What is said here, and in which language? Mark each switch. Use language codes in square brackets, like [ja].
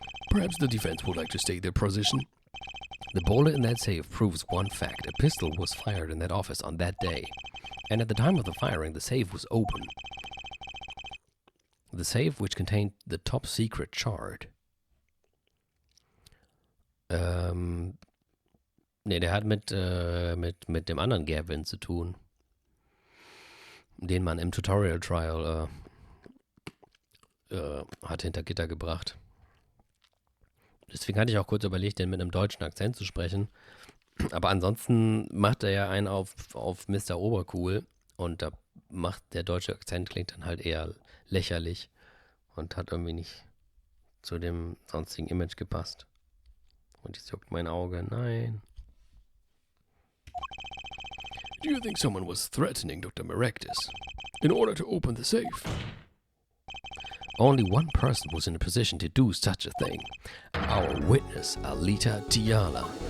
[en] Perhaps the defense would like to state their position. The bullet in that safe proves one fact. A pistol was fired in that office on that day. And at the time of the firing, the safe was open. The safe which contained the top secret chart. [de] Nee, der hat mit dem anderen Gavin zu tun. Den man im Tutorial Trial hat hinter Gitter gebracht. Deswegen hatte ich auch kurz überlegt, den mit einem deutschen Akzent zu sprechen. Aber ansonsten macht er ja einen auf Mr. Obercool. Und da macht der deutsche Akzent klingt dann halt eher lächerlich. Und hat irgendwie nicht zu dem sonstigen Image gepasst. Und jetzt juckt mein Auge. Nein. [en] Do you think someone was threatening Dr. Maractus in order to open the safe? Only one person was in a position to do such a thing. Our witness, Alita Tiala.